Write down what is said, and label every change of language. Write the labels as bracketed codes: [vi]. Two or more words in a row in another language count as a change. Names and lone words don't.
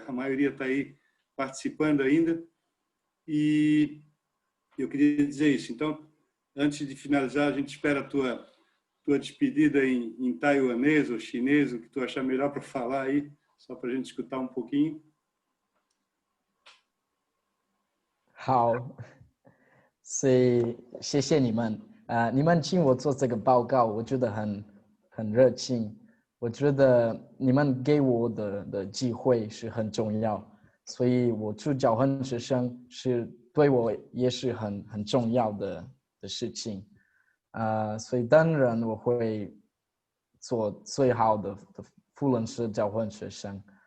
[pt] A maioria está aí participando ainda. E eu queria dizer isso. Então, antes de finalizar, a gente espera a tua despedida em taiwanês ou chinês, o que tu achar melhor para falar aí, só para a gente escutar um pouquinho. [zh] 好，所以谢谢你们你们请我做这个报告，我觉得很热情，我觉得你们给我的机会是很重要，所以我去交换学生是对我也是很重要的事情，所以当然我会做最好的福伦社交换学生，